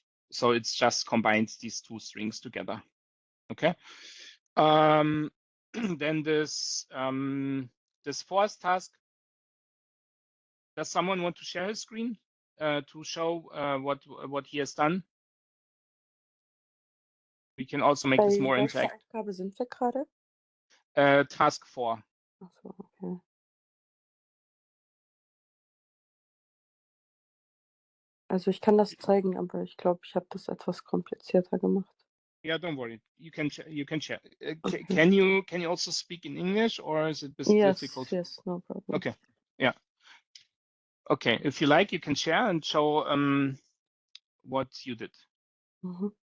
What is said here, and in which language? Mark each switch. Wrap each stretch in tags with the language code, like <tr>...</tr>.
<en>So it's just combines these two strings together. Okay. Then this this fourth task. Does someone want to share his screen to show what he has done? We can also make this more</en> <de>welcher</de> <en>interactive.</en> <de>Aufgabe sind wir gerade?</de> <en>Task 4.</en> <de>Ach so, okay. Also ich kann das zeigen, aber ich glaube, ich habe das etwas komplizierter gemacht.</de> <en>Yeah, don't worry. You can share. Okay. Can you also speak in English, or is it a bit difficult? Yes, no problem. Okay. Yeah. Okay. If you like, you can share and show what you did. Mhm.</en>